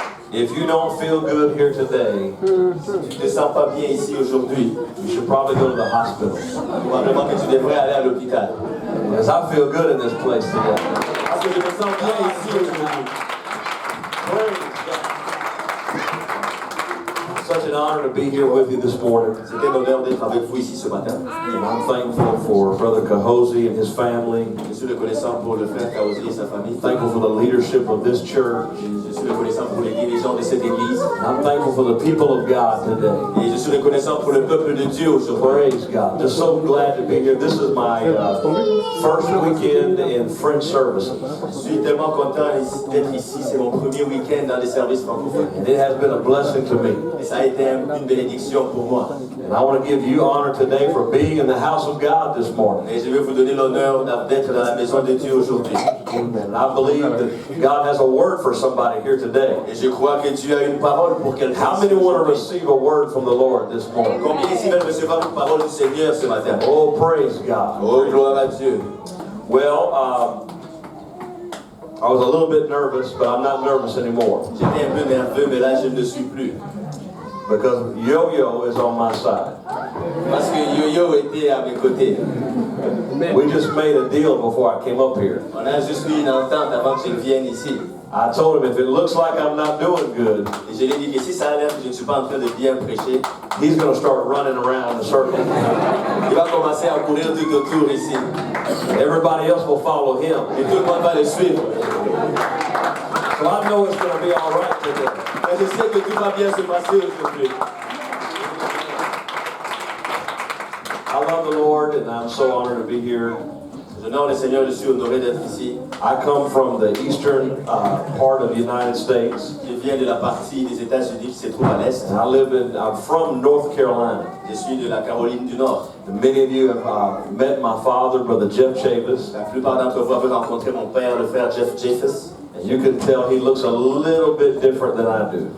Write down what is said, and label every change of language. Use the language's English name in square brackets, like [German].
[English] If you don't feel good here today, [French] Si tu ne te sens pas bien ici aujourd'hui, [English] you should probably go to the hospital. [French] probablement que tu devrais aller à l'hôpital. [English] Because I feel good in this place today. [French] Parce que je me sens bien ici aujourd'hui. [English] Praise God. Such an honor to be here with you this morning. [French] C'est un honneur d'être avec vous ici ce matin. [English] And I'm thankful for Brother Kahosi and his family. [French] Je suis reconnaissant pour le frère Kaosi et sa famille. [English] Thankful for the leadership of this church. [French] Je suis reconnaissant pour les dirigeants de cette église. [English] I'm thankful for the people of God today. [French] Et je suis reconnaissant pour le peuple de Dieu aujourd'hui. [English] Praise God. Just so glad to be here. This is my first weekend in French services. [French] Je suis tellement content d'être ici. C'est mon premier week-end dans les services francophones. [English] And it has been a blessing to me. [French] Et ça a été une bénédiction pour moi. [English] And I want to give you honor today for being in the house of God this morning. [French] Et je veux vous donner l'honneur d'être dans la maison de Dieu aujourd'hui. [English] And I believe that God has a word for somebody here today. [French] Et je crois que Dieu a une parole pour quelqu'un. [English] How many want to receive a word from the Lord this morning? [French] Combien ici veulent recevoir une parole du Seigneur ce matin? [English] Oh, praise God. [French] Oh, gloire à Dieu. [English] Well, I was a little bit nervous, but I'm not nervous anymore. [French] J'étais un peu nerveux, mais là je ne le suis plus. [English] Because Yo-Yo is on my side. [French] Parce que Yo-Yo était à mes côtés. [English] We just made a deal before I came up here. [French] On a juste eu une entente avant que je vienne ici. [English] I told him if it looks like I'm not doing good, [French] Et je lui ai dit que si ça a l'air que je ne suis pas en train de bien prêcher, [English] he's going to start running around the circle. [French] il va commencer à courir tout autour ici. [English] Everybody else will follow him. [French] Et tout le monde va le suivre. [English] So I know it's going to be all right today. [French] Mais je sais que tout va bien se passer aujourd'hui. [English] I love the Lord, and I'm so honored to be here. [French] J'honore le Seigneur, je suis honoré d'être ici. [English] I come from the eastern part of the United States. [French] Je viens de la partie des États-Unis qui se trouve à l'est. [English] And I'm from North Carolina. [French] Je suis de la Caroline du Nord. [English] And many of you have met my father, Brother Jeff Chavis. [French] La plupart d'entre vous avez rencontré mon père, le frère Jeff Chavis. [English] And you can tell he looks a little bit different than I do.